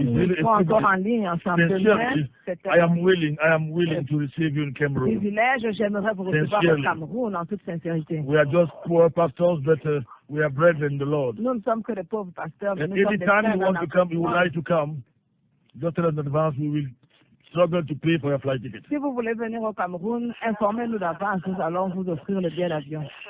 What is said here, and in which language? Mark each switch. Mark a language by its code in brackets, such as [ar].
[fr] Nous serons encore en ligne ensemble demain. [en] I am willing to receive you in Cameroon. [fr] Privilège, j'aimerais vous recevoir au Cameroun en toute sincérité. [en] We are just poor pastors, but we are brethren in the Lord. [fr] Nous ne sommes que des pauvres pasteurs. [en] And anytime you want to come, you would like to come, just tell us in advance. We will struggle to pay for your flight ticket. [fr] Si vous voulez venir au Cameroun, informez-nous d'avance. Nous allons vous offrir le billet d'avion.